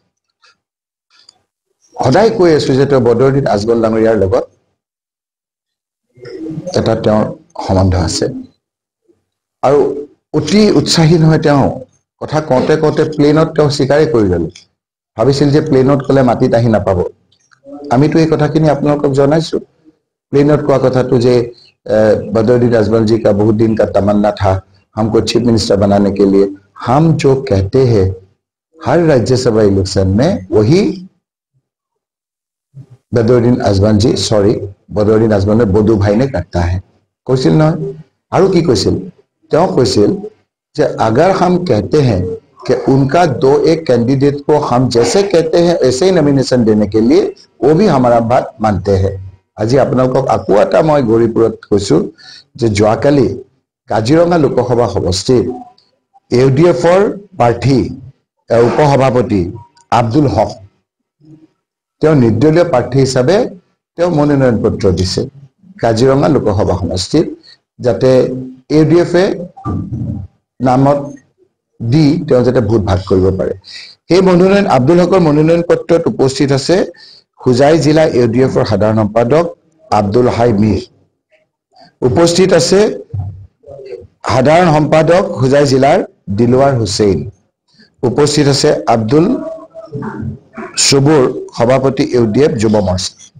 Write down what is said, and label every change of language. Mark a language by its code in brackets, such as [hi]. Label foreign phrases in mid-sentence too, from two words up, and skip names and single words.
[as] সদায় কৈ আছো যে তেওঁ বদৰুদ্দিন আজমল ডাঙৰীয়াৰ লগত এটা তেওঁৰ সম্বন্ধ আছে, আৰু অতি উৎসাহী নহয় তেওঁ। কথা কওঁতে কওঁতে প্লেনত তেওঁ স্বীকাৰেই কৰি ল'লে, ভাবিছিল যে প্লেনত ক'লে মাটিত আহি নাপাব। আমিতো এই কথাখিনি আপোনালোকক জনাইছো প্লেনত কোৱা কথাটো যে [hi] बदरुद्दीन अजमल जी का बहुत दिन का तमन्ना था हमको [en] Chief Minister [hi] बनाने के लिए हम जो कहते हैं हर राज्यसभा इलेक्शन में वही बदरुद्दीन अजमल जी सॉरी बदरुद्दीन अजमल ने बदू भाई ने करता है [as] কৈছিল নহয় আৰু কি কৈছিল তেওঁ কৈছিল যে [hi] अगर हम कहते हैं कि उनका दो एक कैंडिडेट को हम जैसे कहते हैं ऐसे ही नॉमिनेशन देने के लिए वो भी हमारा बात मानते हैं [as] আজি আপোনালোকক আকৌ এটা মই গৰিপুৰত কৈছো যে যোৱাকালি কাজিৰঙা লোকসভা সমষ্টিৰ ইউডিএফৰ প্ৰাৰ্থী উপসভাপতি আব্দুল হক তেওঁ নিৰ্দলীয় প্ৰাৰ্থী হিচাপে তেওঁ মনোনয়ন পত্ৰ দিছে কাজিৰঙা লোকসভা সমষ্টিৰ যাতে ইউডিএফে নামত দি তেওঁ যাতে ভোট ভাগ কৰিব পাৰে এই মনোনয়ন আব্দুল হকৰ মনোনয়ন পত্ৰত উপস্থিত আছে খুজাই জিলা ইউডিএফৰ সাধাৰণ সম্পাদক আব্দুল হাই মিৰ উপস্থিত আছে সাধাৰণ সম্পাদক খুজাই জিলাৰ দিলৱাৰ হুছেইন উপস্থিত আছে আব্দুল সুবুৰ সভাপতি ইউডিএফ যুৱ মৰ্চা